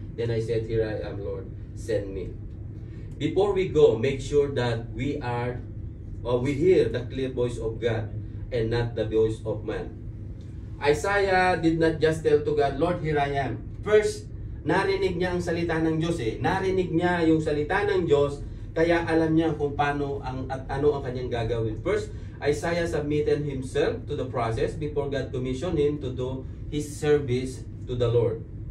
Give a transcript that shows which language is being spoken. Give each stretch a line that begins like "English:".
English: Then I said, Here I am, Lord, send me. Before we go, make sure that we hear the clear voice of God and not the voice of man. Isaiah did not just tell to God, Lord, here I am.
Filipino: First, narinig niya ang salita ng Diyos eh. Narinig niya yung salita ng Diyos, kaya alam niya kung paano at ano ang kanyang gagawin.
English: First, Isaiah submitted himself to the process before God commissioned him to do his service to the Lord.